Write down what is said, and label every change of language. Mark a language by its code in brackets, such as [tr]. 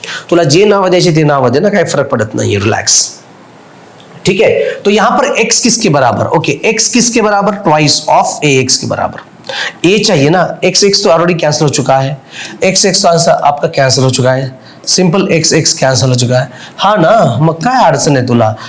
[mr] तुला जे नाव द्यायचे ते नाव दे ना, काही फरक पडत नाही, रिलॅक्स. [hi] ठीक है, तो यहां पर x किसके बराबर, ओके, x किसके बराबर, ट्वाइस ऑफ ax के बराबर. a चाहिए ना, x तो ऑलरेडी कैंसिल हो चुका है, x तो आंसर आपका कैंसिल हो चुका है, सिंपल x कैंसिल हो चुका है. [mr] हाँ ना, मग काय अडचण आहे तुला.